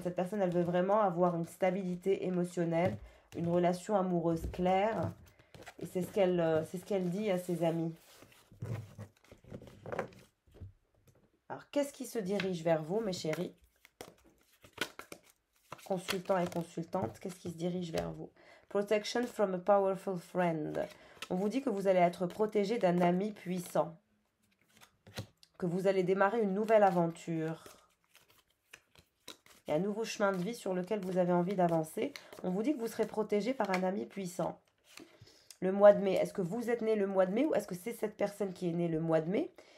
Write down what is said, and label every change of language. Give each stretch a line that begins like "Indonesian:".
French: Cette personne, elle veut vraiment avoir une stabilité émotionnelle, une relation amoureuse claire. Et c'est ce qu'elle dit à ses amis. Alors, qu'est-ce qui se dirige vers vous, mes chéris? Consultants et consultantes, qu'est-ce qui se dirige vers vous?
English: Protection from a powerful friend.
French: On vous dit que vous allez être protégé d'un ami puissant. Que vous allez démarrer une nouvelle aventure. Il y a un nouveau chemin de vie sur lequel vous avez envie d'avancer. On vous dit que vous serez protégé par un ami puissant. Le mois de mai, est-ce que vous êtes né le mois de mai ou est-ce que c'est cette personne qui est née le mois de mai?